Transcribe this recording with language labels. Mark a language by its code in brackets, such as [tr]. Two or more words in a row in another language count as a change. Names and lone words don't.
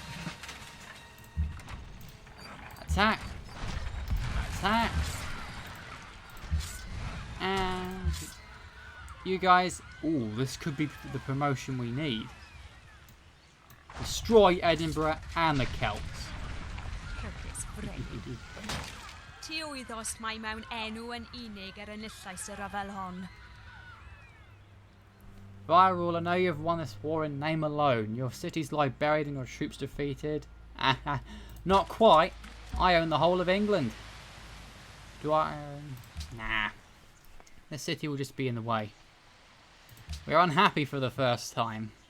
[en] Attack. Attack. And you guys... Ooh, this could be the promotion we need. Destroy Edinburgh and the Celts. [cy] Ti wythos mai mewn enw yn unig enillais y rhyfel hon. [en] Viral, I know you've won this war in name alone. Your cities lie buried and your troops defeated. Not quite. I own the whole of England. Do I own... Nah. The city will just be in the way. We're unhappy for the first time.